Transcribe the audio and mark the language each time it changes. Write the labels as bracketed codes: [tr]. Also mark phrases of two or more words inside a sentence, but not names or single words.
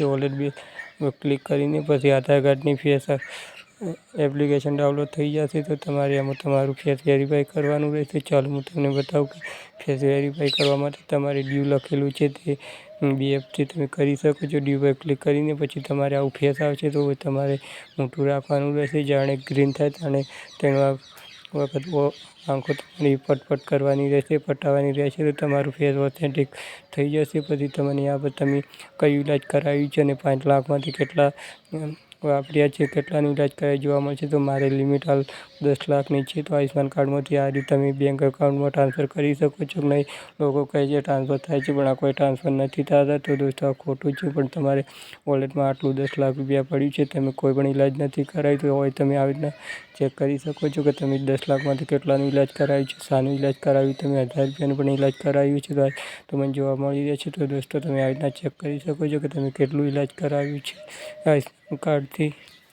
[gu] વૉલેટ પર ક્લિક કરીને પછી આધાર કાર્ડની ફેસ એપ્લિકેશન ડાઉનલોડ થઈ જશે। તો તમારે આમાં તમારું ફેસ વેરીફાઈ કરવાનું રહેશે। ચાલો હું તમને બતાવું કે ફેસ વેરીફાઈ કરવા માટે તમારે ડ્યૂ લખેલું છે તે બીએફથી તમે કરી શકો છો। ડ્યૂ પર ક્લિક કરીને પછી તમારે આવું ફેસ આવશે। તો તમારે મોટું રાખવાનું રહેશે। જાણે ગ્રીન થાય ત્યાણે તેનો વખત આંખો તમારી પટપટ કરવાની રહેશે, પટાવાની રહેશે। તો તમારું ફેસ ઑથેન્ટિક થઈ જશે। પછી તમને [hi] यहाँ पर [gu] તમે કયું ઇલાજ કરાવ્યું છે અને 5 લાખમાંથી કેટલા વાપર્યા છે, કેટલાનું ઇલાજ કરાવ્યું જોવા મળશે। તો મારે લિમિટ હાલ 10 લાખની છે। તો આયુષ્માન કાર્ડમાંથી આ રીતે તમે બેંક એકાઉન્ટમાં ટ્રાન્સફર કરી શકો છો કે નહીં। લોકો કહે છે ટ્રાન્સફર થાય છે પણ આ કોઈ ટ્રાન્સફર નથી થતા। તો દોસ્તો, આ ખોટું છે। પણ તમારે વૉલેટમાં આટલું 10 લાખ રૂપિયા પડ્યું છે, તમે કોઈ પણ ઇલાજ નથી કરાવ્યું। તો હોય તમે આવી રીતના ચેક કરી શકો છો કે તમે 10 લાખમાંથી કેટલાનું ઇલાજ કરાવ્યું છે, શાનું ઇલાજ કરાવ્યું। તમે 1000 રૂપિયાનું પણ ઇલાજ કરાવ્યું છે તો તમને જોવા મળી રહેશે। તો દોસ્તો, તમે આવી રીતના ચેક કરી શકો છો કે તમે કેટલું ઇલાજ કરાવ્યું છે આયુષ્માન કાર્ડથી।